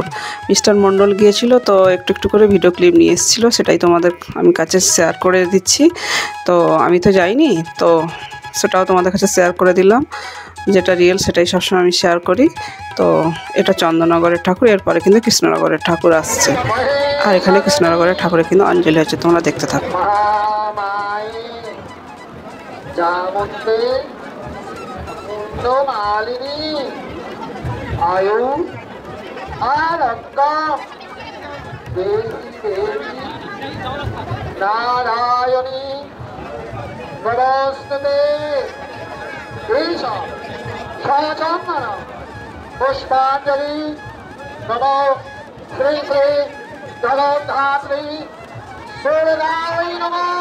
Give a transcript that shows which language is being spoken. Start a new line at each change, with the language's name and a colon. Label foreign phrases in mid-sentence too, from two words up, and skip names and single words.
Bangla: মিস্টার মণ্ডল গিয়েছিল, তো একটু একটু করে ভিডিও ক্লিপ নিয়ে এসেছিল, সেটাই তোমাদের আমি কাছে শেয়ার করে দিচ্ছি। তো আমি তো যাইনি, তো সেটাও তোমাদের কাছে শেয়ার করে দিলাম। যেটা রিয়েল সেটাই সবসময় আমি শেয়ার করি। তো এটা চন্দননগরের ঠাকুর, এরপরে কিন্তু কৃষ্ণনগরের ঠাকুর আসছে। আর এখানে কৃষ্ণনগরের ঠাকুরে কিন্তু অঞ্জলি হচ্ছে, তোমরা দেখতে থাকো।
Sanskrit: आयु आरोग्य देवी देवी नारायणी नमस्ते ईश सहचंदन पुष्पांजलि नमो श्री श्री जगद्धात्री सूर्यदाय नमो।